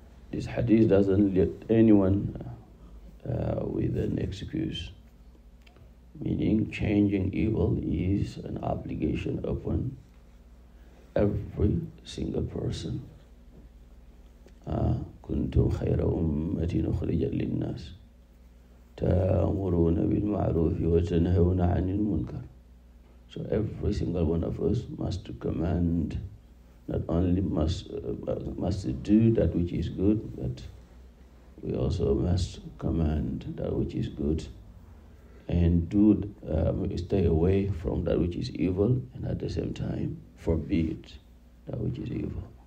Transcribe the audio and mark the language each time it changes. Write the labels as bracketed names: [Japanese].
[English] This hadith doesn't let anyone with an excuse, meaning changing evil is an obligation upon every single person. [Arabic] كنتم خير أمة أخرجت للناس تأمرون بالمعروف وتنهون عن المنكر. [English] So every single one of us must command, not only must do that which is good, but we also must command that which is good and stay away from that which is evil, and at the same time forbid that which is evil.